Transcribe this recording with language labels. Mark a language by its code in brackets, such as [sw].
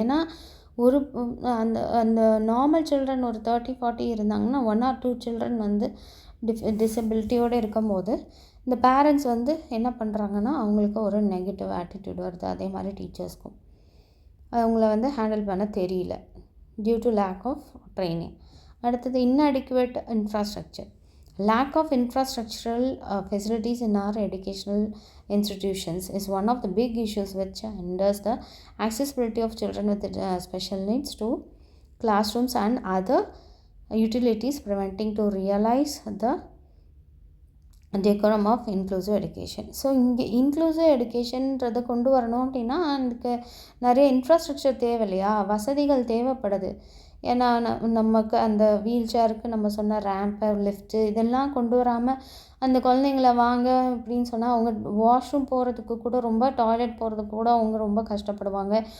[ta] ஏன்னா ஒரு அந்த நார்மல் சில்ட்ரன் ஒரு 30-40 இருந்தாங்கன்னா 1 or 2 சில்ட்ரன் வந்து டிசபிலிட்டியோடு இருக்கும்போது இந்த பேரண்ட்ஸ் வந்து என்ன பண்ணுறாங்கன்னா அவங்களுக்கு ஒரு நெகட்டிவ் ஆட்டிடியூட் வருது. அதே மாதிரி டீச்சர்ஸ்க்கும் அவங்கள வந்து ஹேண்டில் பண்ண தெரியல [en] Due to lack of training. [ta] அடுத்தது [en] inadequate infrastructure. Lack of infrastructural facilities in our educational institutions is one of the big issues which hinders the accessibility of children with special needs to classrooms and other utilities, preventing to realize the decorum of inclusive education. [ta] So இங்கே inclusive எடுகேஷன்றதை கொண்டு வரணும் அப்படின்னா அதுக்கு நிறைய infrastructure தேவை இல்லையா, வசதிகள் தேவைப்படுது. ஏன்னா நமக்கு அந்த வீல் சேருக்கு நம்ம சொன்ன ரேம்ப்பு, லிஃப்ட்டு இதெல்லாம் கொண்டு வராமல் அந்த குழந்தைங்கள வாங்க அப்படின்னு சொன்னால் அவங்க வாஷ்ரூம் போகிறதுக்கு கூட, ரொம்ப டாய்லெட் போகிறதுக்கு கூட அவங்க ரொம்ப கஷ்டப்படுவாங்க.